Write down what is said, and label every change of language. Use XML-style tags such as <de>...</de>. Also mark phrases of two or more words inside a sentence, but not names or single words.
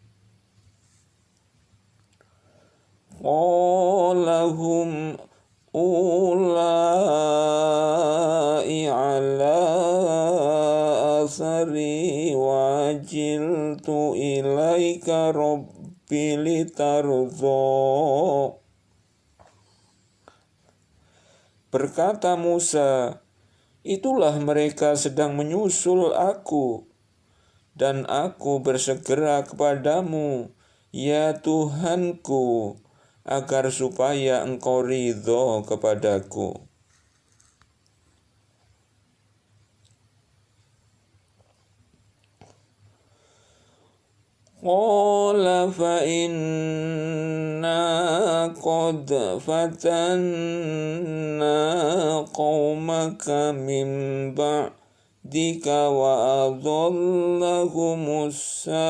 <ar>قال هم أولاء على أثري وعجلت إليك رب لترضى.</ar> <id>Berkata Musa, itulah mereka sedang menyusul aku, dan aku bersegera kepadamu, ya Tuhanku, agar supaya engkau ridho kepadaku.</id> <ar>قال فإنا قد فتنا قومك من بعدك وأضلهم</ar>